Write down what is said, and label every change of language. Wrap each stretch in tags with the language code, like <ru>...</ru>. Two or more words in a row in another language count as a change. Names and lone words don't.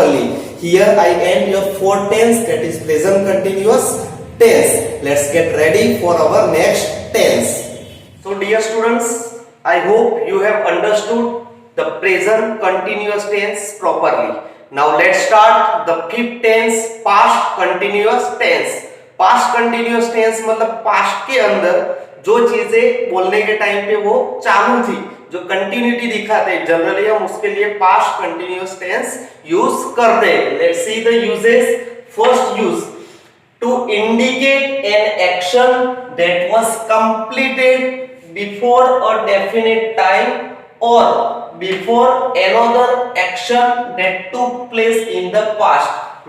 <en>Here I end your fourth tense, that is present continuous tense. Let's get ready for our next tense. So dear students, I hope you have understood the present continuous tense properly. Now let's start the fifth tense, past continuous tense. Past continuous tense</en> <hi>मतलब past के अंदर जो चीजें बोलने के टाइम पे वो चालू थी, जो कंटिन्यूटी दिखाते हैं, जनरली हम उसके लिए</hi> <en>past continuous tense use</en> <hi>करते हैं.</hi> <en>Let's see the uses. First use, to indicate an action that was completed before a definite time or before another action that took place in the past.</en>